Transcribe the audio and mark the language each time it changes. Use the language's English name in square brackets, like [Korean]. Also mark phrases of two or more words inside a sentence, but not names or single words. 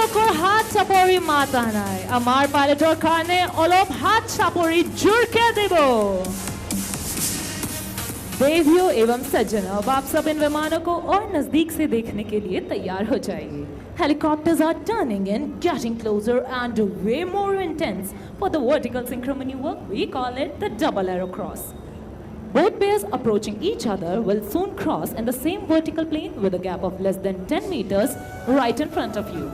[Assamese] হাত চাপৰি মাতা নাই আমাৰ পাইলটৰ কাৰণে অলপ হাত চাপৰি জোৰকে দিব [Hindi] देवियों एवं सज्जनों अब आप सब इन विमानों को और नजदीक से देखने के लिए तैयार हो जाइए [English] Helicopters are turning in, getting closer and way more intense for the vertical synchro maneuver. We call it the double arrow cross. Both pairs approaching each other will soon cross in the same vertical plane with a gap of less than 10 meters right in front of you.